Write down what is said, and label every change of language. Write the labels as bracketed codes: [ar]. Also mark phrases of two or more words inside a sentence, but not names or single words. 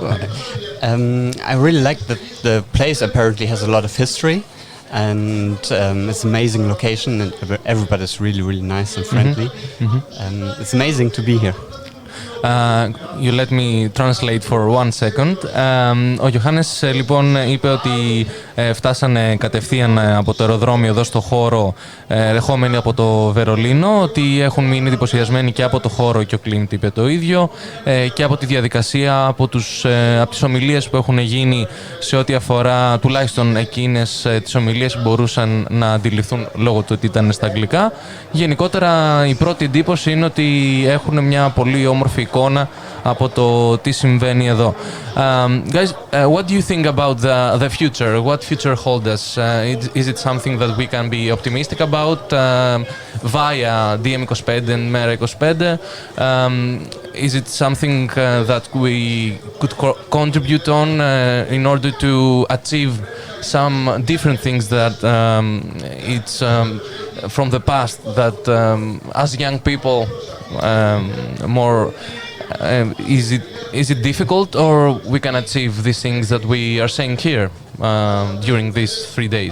[en] I really like that the place apparently has a lot of history, and it's an amazing location, and everybody's really, really nice and friendly. It's amazing to be here. You let me translate for 1 second. [el] Ο Ιωάννης λοιπόν είπε ότι φτάσανε κατευθείαν από το αεροδρόμιο εδώ στο χώρο ερχόμενοι από το Βερολίνο, ότι έχουν μείνει εντυπωσιασμένοι και από το χώρο, και ο Κλίντ είπε το ίδιο, και από τη διαδικασία, από τις ομιλίες που έχουν γίνει σε ό,τι αφορά τουλάχιστον εκείνες τις ομιλίες που μπορούσαν να αντιληφθούν λόγω του ότι ήταν στα αγγλικά. Γενικότερα η πρώτη εντύπωση είναι ότι έχουν μια πολύ όμορφη εικόνα από το τι συμβαίνει εδώ. [en] Guys, what do you think about the future? What future holds us? Is it something that we can be optimistic about via DM25 and Mera25? Is it something that we could contribute on in order to achieve some different things that it's from the past that as young people more is it difficult, or we can achieve these things that we are saying here during these 3 days?